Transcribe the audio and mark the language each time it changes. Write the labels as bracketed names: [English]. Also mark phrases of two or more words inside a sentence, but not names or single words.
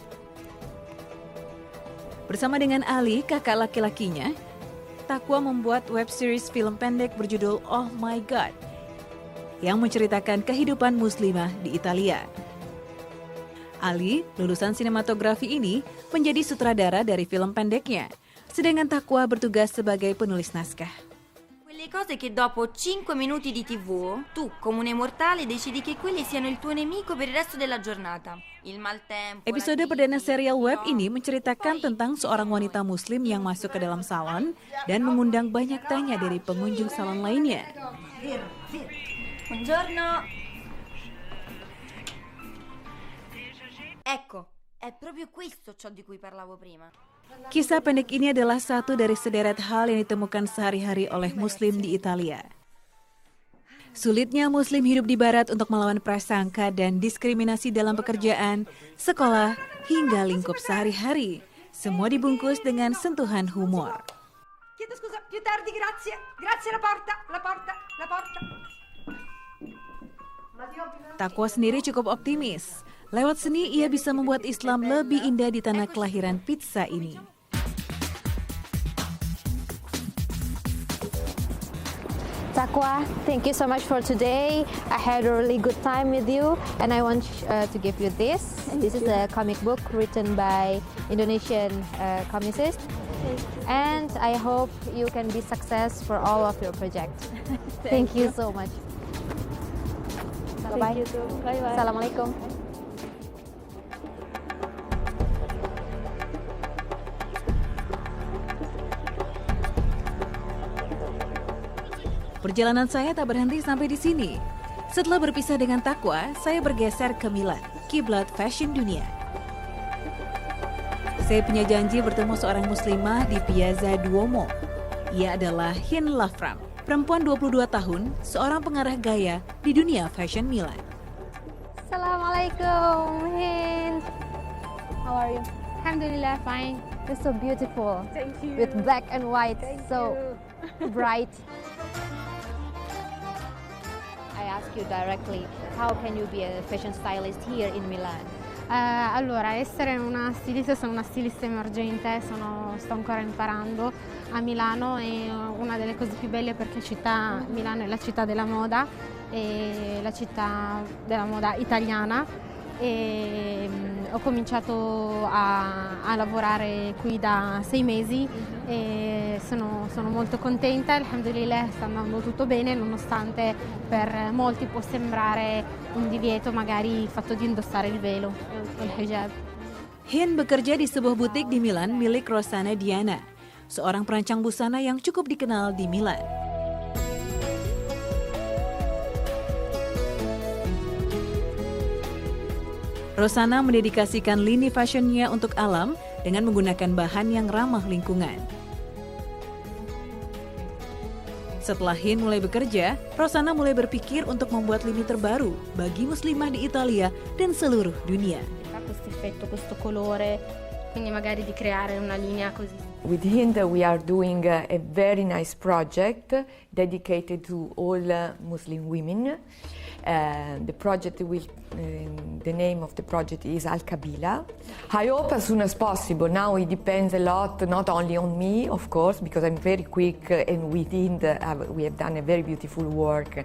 [Indonesian] Bersama dengan Ali, kakak laki-lakinya, Taqwa membuat [English] web series [Indonesian] film pendek berjudul Oh My God yang menceritakan kehidupan muslimah di Italia. Ali, lulusan sinematografi ini, menjadi sutradara dari film pendeknya, sedangkan Taqwa bertugas sebagai penulis naskah. [Italian] Quelle cose che dopo 5 minuti di TV, tu, comune mortale, decidi che quelli siano il tuo nemico per il resto della giornata. Il maltempo. [Indonesian] Episode perdana serial web ini menceritakan tentang seorang wanita muslim yang masuk ke dalam salon dan mengundang banyak tanya dari pengunjung salon lainnya. [Italian] Buongiorno. Ecco, è proprio questo ciò di cui parlavo prima. [Indonesian] Kisah pendek ini adalah satu dari sederet hal yang ditemukan sehari-hari oleh muslim di Italia. Sulitnya muslim hidup di barat untuk melawan prasangka dan diskriminasi dalam pekerjaan, sekolah, hingga lingkup sehari-hari. Semua dibungkus dengan sentuhan humor. [Italian] Chiedo scusa, più tardi, grazie. Grazie, la porta. [Indonesian] Taqwa sendiri cukup optimis. Lewat seni, ia bisa membuat Islam lebih indah di tanah kelahiran pizza ini. [English] Taqwa, thank you so much for today. I had a really good time with you, and I want to give you this. This is a comic book written by Indonesian comicist, and I hope you can be success for all of your projects. Thank you so much. Bye bye. Assalamualaikum. [Indonesian] Perjalanan saya tak berhenti sampai di sini. Setelah berpisah dengan Taqwa, saya bergeser ke Milan, kiblat fashion dunia. Saya punya janji bertemu seorang muslimah di Piazza Duomo. Ia adalah Hin Lafram, perempuan 22 tahun, seorang pengarah gaya di dunia fashion Milan. [English] Assalamualaikum, Hin. How are you? Alhamdulillah, fine. You're so beautiful. Thank you. With black and white, so bright. I ask you directly, how can you be a fashion stylist here in Milan? [Italian] Allora, essere una stilista, sono una stilista emergente, sto ancora imparando a Milano, è una delle cose più belle perché Milano è la città della moda, è la città della moda italiana. E ho cominciato a lavorare qui da 6 mesi e sono molto contenta, alhamdulillah sta andando tutto bene, nonostante per molti può sembrare un divieto magari il fatto di indossare il velo, il hijab. [Indonesian] Hin bekerja di sebuah butik di Milan milik Rossana Diana, seorang perancang busana yang cukup dikenal di Milan. Rossana mendedikasikan lini fashionnya untuk alam dengan menggunakan bahan yang ramah lingkungan. Setelah Hin mulai bekerja, Rossana mulai berpikir untuk membuat lini terbaru bagi muslimah di Italia dan seluruh dunia. [Italian] Questo effetto, questo colore, quindi magari di creare una linea così. [English] With Hind we are doing a very nice project dedicated to all Muslim women. The name of the project is Al Kabila. I hope as soon as possible. Now it depends a lot, not only on me, of course, because I'm very quick, and within we have done a very beautiful work.